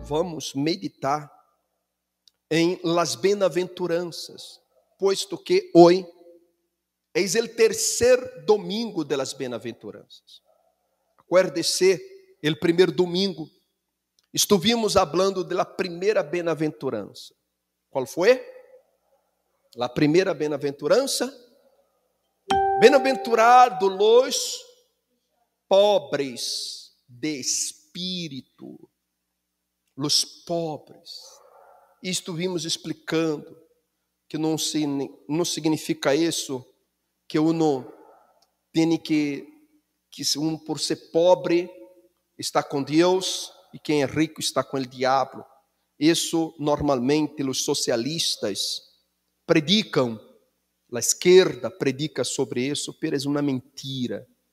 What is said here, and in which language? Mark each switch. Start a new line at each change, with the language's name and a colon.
Spanish: Vamos meditar em las bienaventuranças, puesto que hoy es el tercer domingo de las bienaventuranças. Acuérdese, el primer domingo estuvimos hablando de la primera bienaventurança.
Portuguese: Qual foi?
Spanish: La primeira bienaventurança? Bienaventurado los pobres de espírito, los pobres. E estuvimos explicando
Portuguese: que não significa isso, que uno tem que uno por ser pobre está com Deus e quem é rico está com o diabo. Isso normalmente os socialistas predicam, a esquerda predica sobre isso, mas é uma mentira.